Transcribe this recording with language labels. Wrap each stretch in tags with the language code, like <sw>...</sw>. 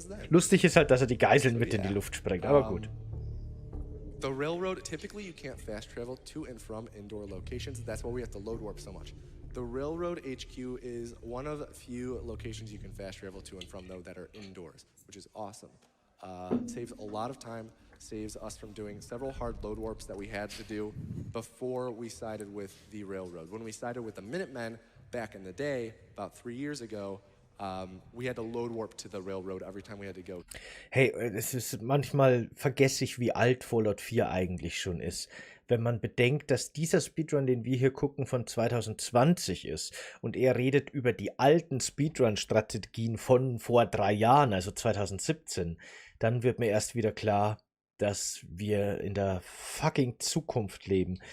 <de>Lustig ist halt, dass er die Geiseln mit in die Luft sprengt, aber gut.</de> <en>The railroad, typically you can't fast travel to and from indoor locations. That's why we have to load warp so much. The railroad HQ is one of few locations you can fast travel to and from, though, that are indoors, which is awesome. Saves a lot of time, saves us from doing several hard load warps that we had to do before we sided with the railroad. When we sided with the Minutemen back in the day, about 3 years ago, we had to load warp to the railroad every time we had to go.</en> <de>Hey, es ist manchmal vergesse ich, wie alt Fallout 4 eigentlich schon ist. Wenn man bedenkt, dass dieser Speedrun, den wir hier gucken, von 2020 ist und er redet über die alten Speedrun-Strategien von vor 3 Jahren, also 2017, dann wird mir erst wieder klar, dass wir in der fucking Zukunft leben.</de>